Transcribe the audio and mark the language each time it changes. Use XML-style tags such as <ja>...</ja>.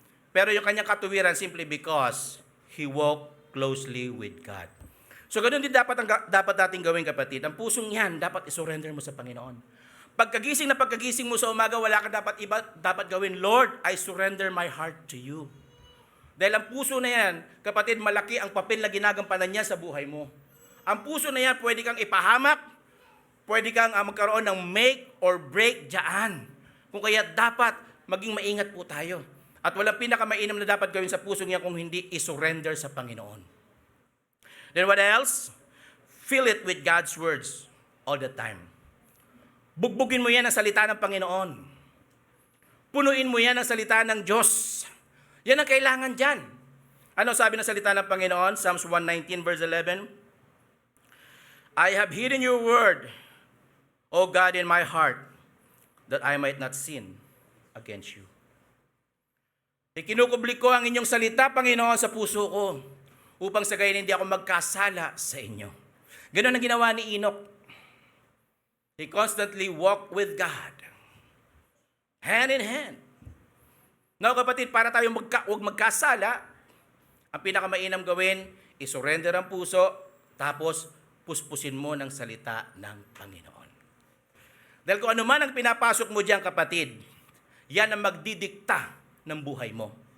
<tl>Pero yung kanyang katuwiran</tl> <en>simply because he walked closely with God.</en> <tl>So ganoon din dapat nating gawin kapatid. Ang pusong yan, dapat isurrender mo sa Panginoon. Pagkagising mo sa umaga, wala ka dapat gawin,</tl> <en>Lord, I surrender my heart to you.</en> <tl>Dahil ang puso na yan, kapatid, malaki ang papel na ginagampanan niya sa buhay mo. Ang puso na yan, pwede kang ipahamak, pwede kang magkaroon ng</tl> <en>make or break</en> <tl>dyan. Kung kaya dapat maging maingat po tayo. At walang pinakamainam na dapat gawin sa puso niya kung hindi isurrender sa Panginoon.</tl> <en>Then what else? Fill it with God's words all the time.</en> <tl>Bugbugin mo yan ang salita ng Panginoon. Punuin mo yan ang salita ng Diyos. Yan ang kailangan dyan. Ano sabi ng salita ng Panginoon?</tl> <en>Psalms 119 verse 11. I have hidden your word, O God, in my heart, that I might not sin against you.</en> <tl>Ikinukubli ko ang inyong salita, Panginoon, sa puso ko, upang sa gayon hindi ako magkasala sa inyo. Ganun ang ginawa ni Enoch.</tl> <en>He constantly walked with God, hand in hand.</en> <tl>Now, kapatid, para tayo huwag magkasala, ang pinakamainam gawin, isurrender ang puso, tapos puspusin mo ng salita ng Panginoon. Dahil kung ano man ang pinapasok mo diyan, kapatid, yan ang magdidikta ng buhay mo.</tl>